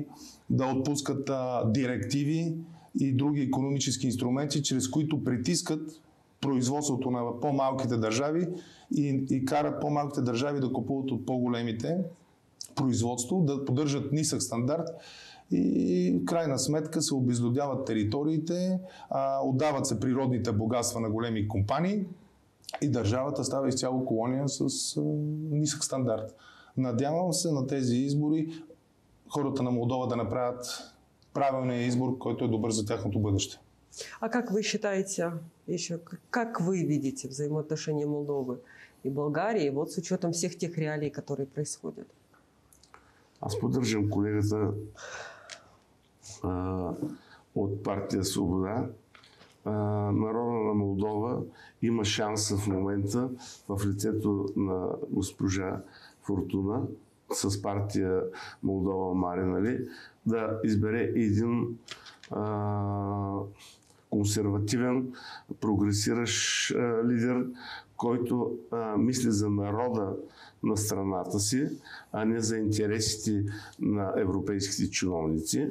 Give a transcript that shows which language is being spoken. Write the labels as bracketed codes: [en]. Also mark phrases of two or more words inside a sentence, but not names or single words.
[bg] да отпускат директиви и други икономически инструменти, чрез които притискат производството на по-малките държави и карат по-малките държави да купуват от по-големите производство, да поддържат нисък стандарт и в крайна сметка се обезлюдяват териториите, отдават се природните богатства на големи компании и държавата става изцяло колония с нисък стандарт. Надявам се на тези избори хората на Молдова да направят правилния избор, който е добър за тяхното бъдеще. [ru] А как вы считаете, еще, как вы видите взаимоотношения Молдовы и Болгарии, вот с учетом всех тех реалий, которые происходят? [bg] Аз поддържам колегата от партия Свобода. Народа на Молдова има шанса в момента в лицето на госпожа Фортуна с партия Молдова Мари, нали, да избере един консервативен, прогресиращ лидер, който мисли за народа на страната си, а не за интересите на европейските чиновници.